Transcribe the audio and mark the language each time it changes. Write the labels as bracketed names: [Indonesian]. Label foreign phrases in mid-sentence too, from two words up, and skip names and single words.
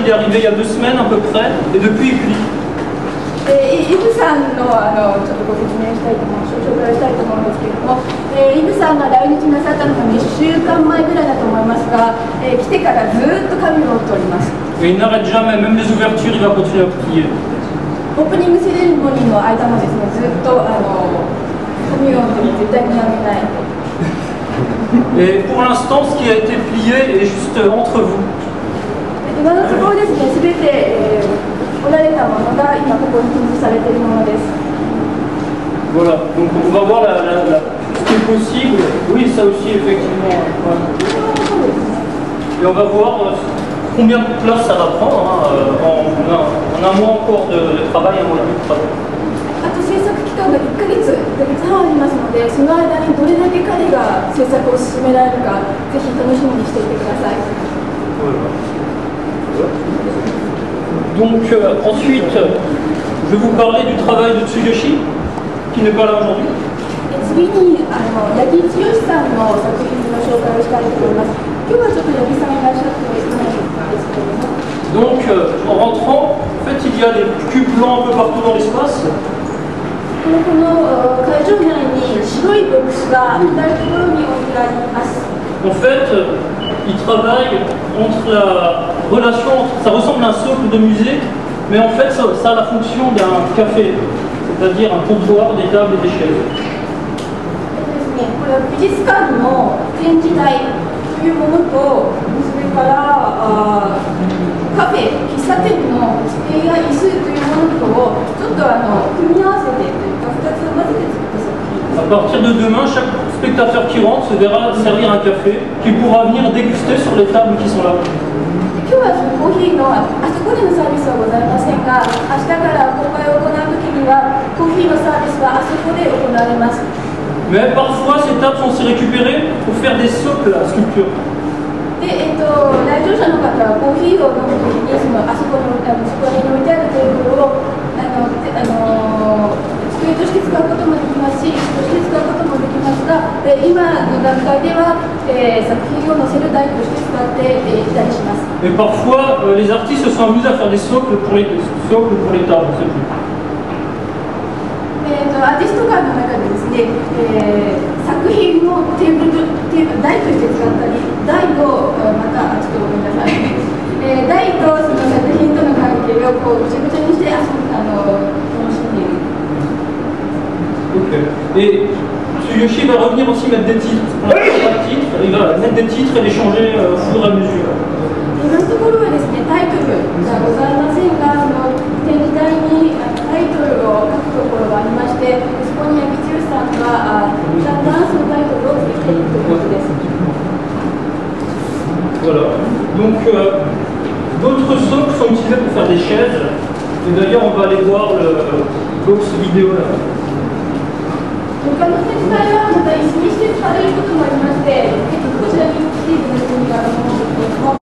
[French] Il est arrivé il y a 2 semaines à peu près et depuis il plie. [Japanese] イブさんのちょっとご説明したいと思う、紹介したいと思うんですけれども、イブさんが来日なさったのが2週間前ぐらいだと思いますが、来てからずっと紙を折っております。 [French] Et il n'arrête jamais, même les ouvertures, il va continuer à plier. [Japanese] オープニングセレモニーの間もですね、ずっと紙を折って絶対にやめない。 [French] Et pour l'instant, ce qui a été plié est juste entre vous. [Japanese] 今のところですね、すべて、折られたものが今ここに展示されているものです。 [French] Voilà, donc on va voir ce qui est possible. Oui, ça aussi, effectivement. Ouais. Et on va voir combien de place ça va prendre en un mois encore de travail, un mois et demi de travail. [Japanese] あと制作期間が1ヶ月半ありますので、その間にどれだけ彼が制作を進められるか、ぜひ楽しみにしていてください。 [French] Donc ensuite, je vais vous parler du travail de Tsuyoshi, qui n'est pas là aujourd'hui. [Japanese] 次に八木剛さんの作品の紹介をしたいと思います。今日はちょっと八木さんいらっしゃっていないんですけれども。 [French] Donc en rentrant, en fait il y a des cubes blancs un peu partout dans l'espace. [Japanese] この会場内に白いボックスが至る所に置いてあります。 [French] En fait, il travaille entre la relation, ça ressemble à un socle de musée, mais en fait ça a la fonction d'un café, c'est-à-dire un comptoir, des tables et des chaises. [Japanese] これは美術館の展示台というものと、それからカフェ、喫茶店の机や椅子というものとをちょっと組み合わせてというか、2つ混ぜて作った作品です。 [French] À partir de demain, chaque spectateur qui rentre se verra servir un café qu'il pourra venir déguster sur les tables qui sont là. [Japanese] 今日はコーヒーのあそこでのサービスはございませんが、明日から公開を行うときにはコーヒーのサービスはあそこで行われます。 [French] Mais parfois ces tables sont aussi récupérées pour faire des socles à sculpture. [Japanese] で、来場者の方はコーヒーを飲むときにあそこに置いてあるテーブルを机として使うこともできますし、椅子として使うこともできますが、今の段階では、作品を載せる台として使っていたりします。 [French] Et parfois les artistes se sont amusés à faire des socles pour les tables. [Japanese] アーティスト館の中でですね、作品をテーブル台として使ったり、台をまたちょっとごめんなさい、台とその作品との関係をこうぐちゃぐちゃにして楽しんでいる。 [French] Okay. Et Tsuyoshi va revenir aussi mettre des titres. Il va mettre des titres et les changer au fur et à mesure. [Japanese] 今のところはですね、タイトルがございませんが、展示台にタイトルを書くところがありまして、そこに八木剛さんがダンスのタイトルをつけているということです。 [French] Voilà. Donc d'autres socles sont utilisés pour faire des chaises. Et d'ailleurs on va aller voir le box vidéo là. [Japanese] 他の展示台はまた椅子にして使われることもありまして、こちらに来ていただくにはと思うんですけれども。